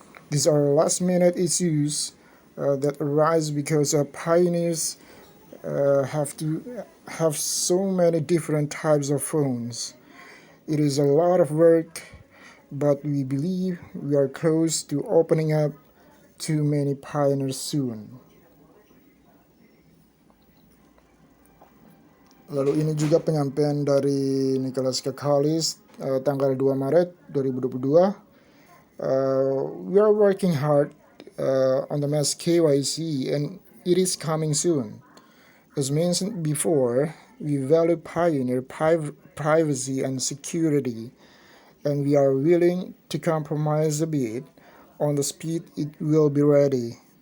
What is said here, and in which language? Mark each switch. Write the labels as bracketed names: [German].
[English] These are last-minute issues that arise because pioneers have to have so many different types of phones. It is a lot of work, but we believe we are close to opening up to many pioneers soon. [Indonesian] Lalu ini juga penyampaian dari Nicholas Kekalis tanggal 2 Maret 2022. [English] We are working hard on the mass KYC and it is coming soon. As mentioned before, we value pioneer privacy and security, and we are willing to compromise a bit on the speed it will be ready.